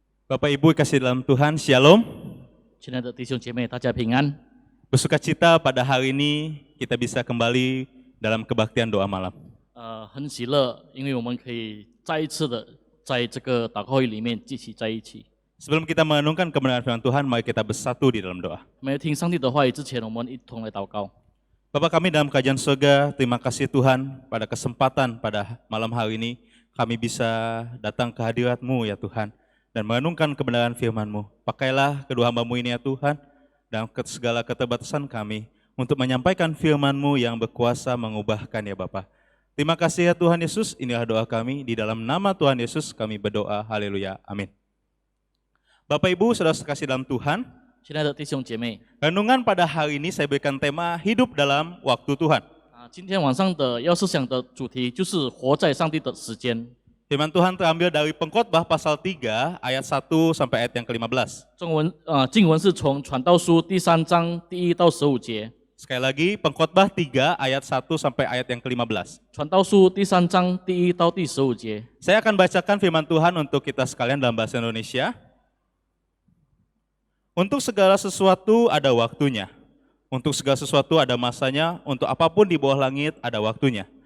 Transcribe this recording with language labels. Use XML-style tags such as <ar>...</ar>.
<id>Bapak Ibu kasih dalam Tuhan, Shalom.</id> <zh>亲爱的弟兄姐妹，大家平安。</zh> <id>Bersukacita pada hari ini kita bisa kembali dalam kebaktian doa malam.</id> <zh>很喜乐，因为我们可以再一次的在这个祷告会里面聚集在一起。</zh> <id>Sebelum kita merenungkan kebenaran firman Tuhan, mari kita bersatu di dalam doa.</id> <zh>没有听上帝的话语之前，我们一同来祷告。</zh> <id>Bapa kami dalam kerajaan surga, terima kasih Tuhan pada kesempatan pada malam hari ini kami bisa datang ke hadirat-Mu ya Tuhan dan merenungkan kebenaran firman-Mu. Pakailah kedua hamba-Mu ini ya Tuhan dalam segala keterbatasan kami untuk menyampaikan firman-Mu yang berkuasa mengubahkan ya Bapa. Terima kasih ya Tuhan Yesus, inilah doa kami, di dalam nama Tuhan Yesus kami berdoa, haleluya, amin. Bapak Ibu, saudara sekasih dalam Tuhan,</id> <zh>亲爱的弟兄姐妹，</zh> <id>renungan pada hari ini saya berikan tema hidup dalam waktu Tuhan.</id> <zh>今天晚上的要思想的主题就是活在上帝的时间。</zh> <id>Firman Tuhan terambil dari Pengkhotbah pasal 3 ayat 1 sampai ayat yang ke-15.</id> <zh>经文是从传道书第3章第1到15节。</zh> <id>Sekali lagi, Pengkhotbah 3 ayat 1 sampai ayat yang ke-15.</id> <zh>传道书第3章第1到第15节。</zh> <id>Saya akan bacakan firman Tuhan untuk kita sekalian dalam bahasa Indonesia. Untuk segala sesuatu ada waktunya. Untuk segala sesuatu ada masanya, untuk apapun di bawah langit ada waktunya.</id>